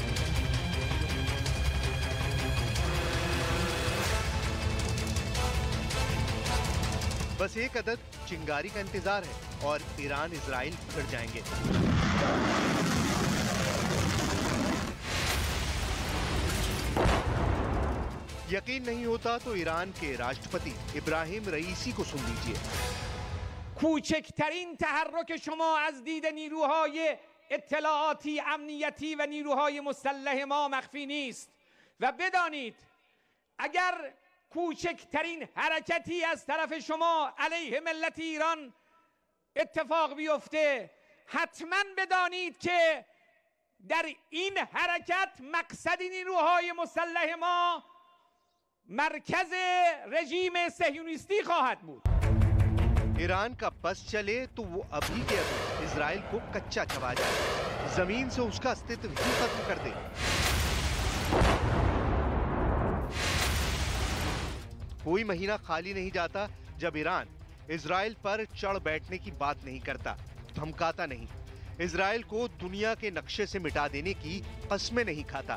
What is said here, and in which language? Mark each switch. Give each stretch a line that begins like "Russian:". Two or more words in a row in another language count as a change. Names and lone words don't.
Hindi: बस एक अदद चिंगारी का इंतजार है और ईरान इजराइल भिड़ जाएंगे। यकीन नहीं होता तो ईरान के राष्ट्रपति इब्राहिम रईसी को सुन लीजिए।
Persian: کوچکترین تحرک شما از دید نیروهای اطلاعاتی، امنیتی و نیروهای مسلح ما مخفی نیست و بدانید اگر کوچکترین حرکتی از طرف شما علیه ملت ایران اتفاق بیفته حتما بدانید که در این حرکت مقصد نیروهای مسلح ما مرکز رژیم صهیونیستی خواهد بود.
Hindi: ईरान का बस चले तो वो अभी के अभी इजराइल को कच्चा चबा जाए, जमीन से उसका अस्तित्व ही खत्म कर दे। कोई महीना खाली नहीं जाता जब ईरान इजराइल पर चढ़ बैठने की बात नहीं करता, धमकाता नहीं, इजराइल को दुनिया के नक्शे से मिटा देने की कस्में नहीं खाता।